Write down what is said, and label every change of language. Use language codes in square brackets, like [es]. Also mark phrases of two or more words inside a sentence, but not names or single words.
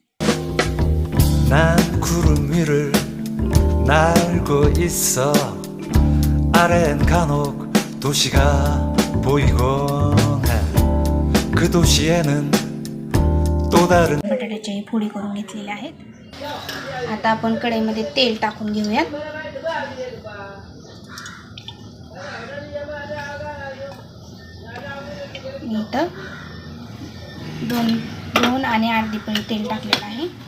[ko] 난 구름 위를 날고 있어 아래엔 간혹 도시가 보이곤 해 그 도시에는 또 다른 [mr] बटाट्याची फोडी करून घेतलेल्या आहेत। आता आपण कढईमध्ये तेल टाकून घेऊया। इथं 2 आणि अर्धी पळी तेल टाकलेलं आहे।